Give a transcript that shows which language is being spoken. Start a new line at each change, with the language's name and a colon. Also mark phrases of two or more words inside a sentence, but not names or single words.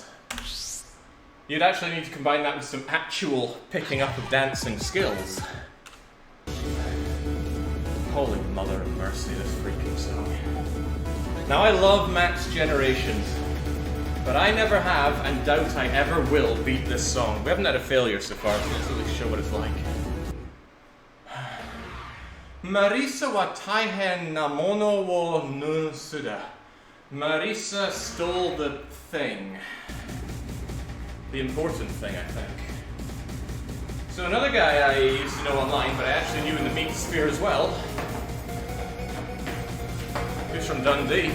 English: You'd actually need to combine that with some actual picking up of dancing skills. Holy mother of mercy, this freaking song. Now I love Max Generations, but I never have and doubt I ever will beat this song. We haven't had a failure so far, so let's really show what it's like.
Japanese: 魔理沙は大変なものをのすだ.
English: Marisa stole the thing. The important thing, I think. So another guy I used to know online, but I actually knew in the meat sphere as well. He's from Dundee.